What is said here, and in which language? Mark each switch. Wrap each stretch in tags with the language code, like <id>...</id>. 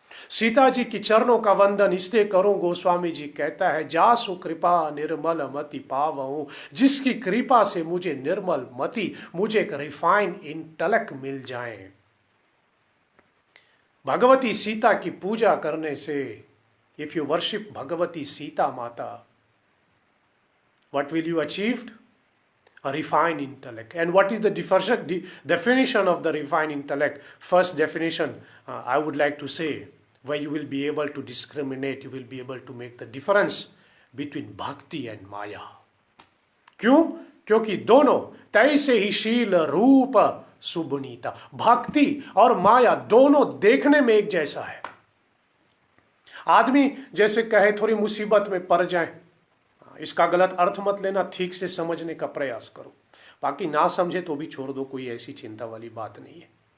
<hi>सीता जी की चरणों का वंदन इसलिए करूं, गोस्वामी जी कहता है, जासु कृपा निर्मल मति पावहूं, जिसकी कृपा से मुझे निर्मल मति, मुझे एक</hi> <en>refined intellect</en> <hi>मिल जाए। भगवती सीता की पूजा करने से,</hi> <en>If you worship Bhagwati Sita Mata, what will you achieved? a refined intellect. And what is the definition of the refined intellect? First definition, I would like to say, where you will be able to discriminate, you will be able to make the difference between bhakti and maya.</en> <hi>क्यों? क्योंकि दोनों तैसे ही शील रूप सुबनीता, भक्ति और माया दोनों देखने में एक जैसा है। आदमी जैसे कहे थोड़ी मुसीबत में पड़ जाए, इसका गलत अर्थ मत लेना, ठीक से समझने का प्रयास करो, बाकी ना समझे तो भी छोड़ दो, कोई ऐसी चिंता वाली बात नहीं है।</hi>